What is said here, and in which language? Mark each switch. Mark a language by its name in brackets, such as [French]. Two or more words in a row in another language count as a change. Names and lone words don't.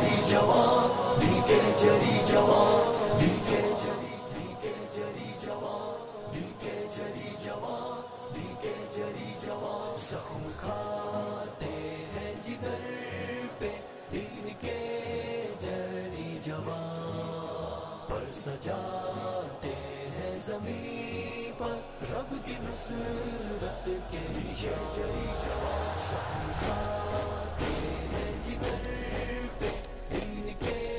[Persian] جوان دیگه جری جوان دیگه جری جوان دیگه جری جوان دیگه جری جوان [Urdu] زخم کھاتے ہیں جگر پہ دین کے جری جوان پر سجاتے ہیں زمین پر رب کی نصرت کے لیے جری جوان زخم کھاتے ہیں جگر پہ دین کے